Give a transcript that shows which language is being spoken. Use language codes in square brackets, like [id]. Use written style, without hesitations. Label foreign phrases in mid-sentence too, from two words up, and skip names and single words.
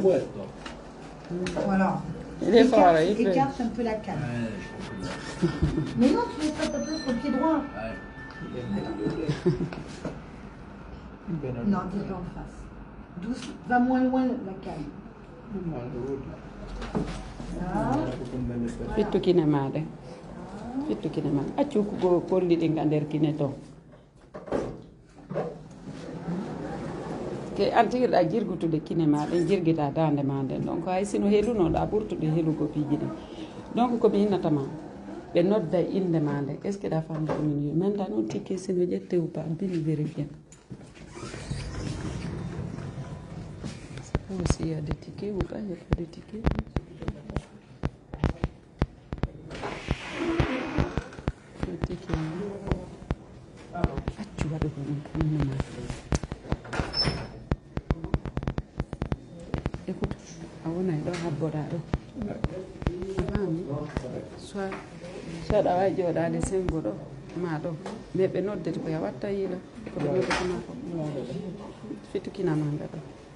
[fr] Voilà. Il est fort, il peut. Écarte un peu la canne. Mais non, tu mets pas ta place au pied droit. Non, t'es pas en face. Douce, va moins loin la canne. [ff] Fittu kine maɗe accu ko kolliɗi ga nder kine to ke an tigirɗa jirgutude kine maɗe jirguita dande ma nden donc hay sino helunoɗa ɓurtude helugo piiji ɗin donc komi yinnatama ɓe nodda inde ma nde [fr] est ce que [ff] ɗa famde komin wi manda noon tikke sino ƴette [fr] ou pas [ff] bimi vérifier [fr] aussi il y a des tickets ou pas il y a pas de tickets [ff] accu waɗugo ɗum kannuma écoute a wonay ɗo habboɗa ɗo a faami soit aɗa wawi jooɗade sengo ɗo maɗo mais ɓe noddete ko ya watta yiila ko ɓe noddetema ko fitukinama ɓe ɗo